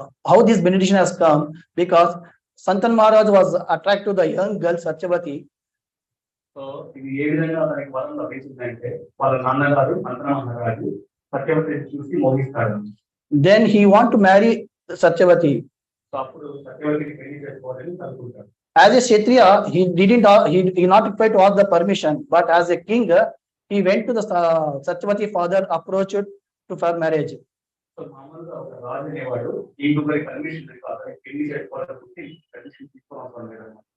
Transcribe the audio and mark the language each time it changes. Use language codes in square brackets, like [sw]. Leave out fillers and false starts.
[en] How this benediction has come, because Santan Maharaj was attracted to the young girl Satyavati. [te] So ఇది ఏ విధంగా తనకి వరం లభించిందంటే వాళ్ళ నాన్నగారు సంతన మహారాజు సత్యవతిని చూసి మోహిస్తాడు. [en] Then he want to marry Satyavati. [te] So అప్పుడు సత్యవతిని పెళ్లి చేసుకోవాలని అనుకుంటాడు. [en] As a Kshatriya, he not required to ask the permission, but as a king, he went to the Satyavati father, approached to for marriage. [te] So మామూలుగా ఒక రాజు అనేవాడు ఈ గురి permission కాదు, పెళ్లి చేసుకోవాలని పర్మిషన్ తీసుకోవాల్సిన లేదు.